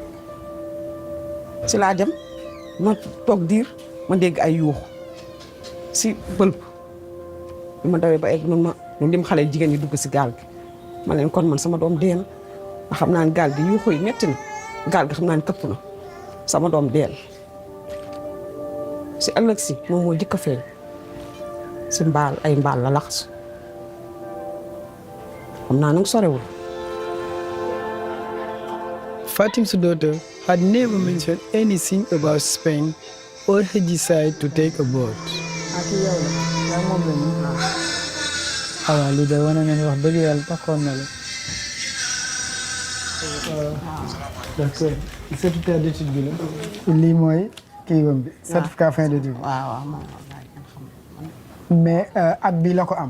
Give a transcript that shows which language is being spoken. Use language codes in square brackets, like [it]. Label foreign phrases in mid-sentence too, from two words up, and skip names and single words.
[wo] si laa dem ma toog diir ma dégg ay yuux si bëlb bi ma dawee ba egg man ma ñu lim xale jigéen ñi dugg si gaal gi ma leen kon man sama doom dee na ma xam naa ne gaal gi yuuxu yi metti na gaal gi xam naa ne këpp na sama doom deel si ëllëg si moom moo jëkk a feeñ si ay mbaal la laxasu xam naa nag sorewul. [en] Fatim's daughter had never mentioned anything about Spain or her desire to take a boat. [wo] lii de wane na ni wax dëgg yàlla taxoon na la. [fr] d'accord certificat d'étude [wo] bi la. lii mooy kii bi. [fr] certificat fin d'étude. [wo] waaw mais at bii la ko am.